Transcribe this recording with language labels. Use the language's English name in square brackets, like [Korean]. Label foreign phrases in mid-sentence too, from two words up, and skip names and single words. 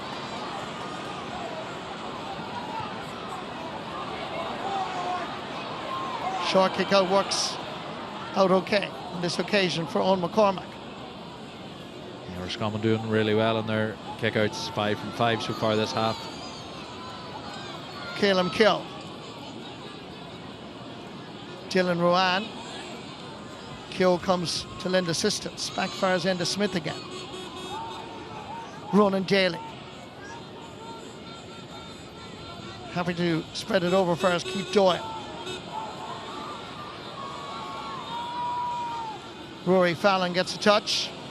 [English] Short kick out works out okay on this occasion for Eoin McCormack. Roscommon doing really well in their kickouts, 5 from 5 so far this half. Caelim Keogh. Ruane. Keogh comes to lend assistance. Backfires into Smith again. Ronan Daly. Happy to spread it over first. Keep Doyle. Rory Fallon gets a touch.